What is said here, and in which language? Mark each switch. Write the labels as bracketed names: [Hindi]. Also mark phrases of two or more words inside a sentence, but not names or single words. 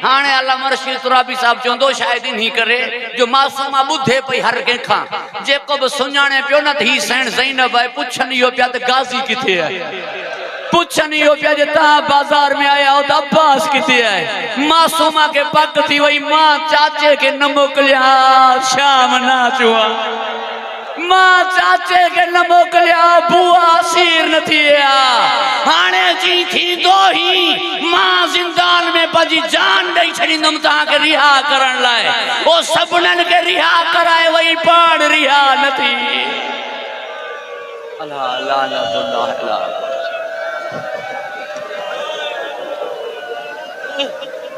[Sindhi] हाणे अल्लामा रशीद तुराबी साहब चवंदो शायद इन्ही करे जो मासूमा ॿुधे पई हर कंहिंखां, जेको बि सुञाणे पियो न त ही सैण ज़ैनब आहे, पुछनि इहो पिया त गाज़ी किथे आहे, पुछनि इहो पिया जे तव्हां बाज़ार में आया हो त अब्बास किथे आहे। मासूमा के पक थी वई, मां चाचे के न मोकिलिया शाम ना चुआ, मां चाचे के न मोकिलिया बुआ असीर न थिया। हाणे जी थींदो ही मां जिंदान में पंहिंजी जान ॾेई छॾींदुमि तव्हांखे रिहा करण लाइ। ओ सभिनीनि खे रिहा कराए वई, पाण रिहा न थी। [Arabic] الله لعنة الله عليه.